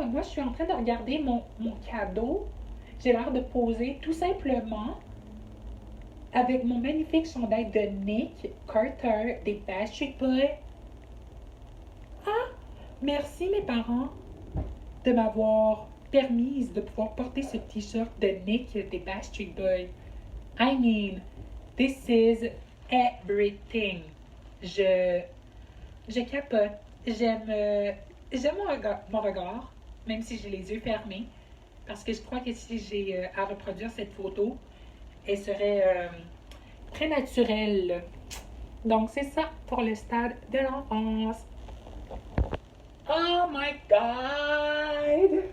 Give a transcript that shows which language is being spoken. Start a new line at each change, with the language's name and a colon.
French: Moi, je suis en train de regarder mon cadeau. J'ai l'air de poser tout simplement avec mon magnifique chandail de Nick Carter des Backstreet Boys. Ah! Merci mes parents de m'avoir permise de pouvoir porter ce t-shirt de Nick des Backstreet Boys.
English: I mean, this is everything.
French: Je, je capote. J'aime mon regard, même si j'ai les yeux fermés, parce que je crois que si j'ai à reproduire cette photo, elle serait très naturelle. Donc, c'est ça pour le stade de l'enfance.
English: Oh my god!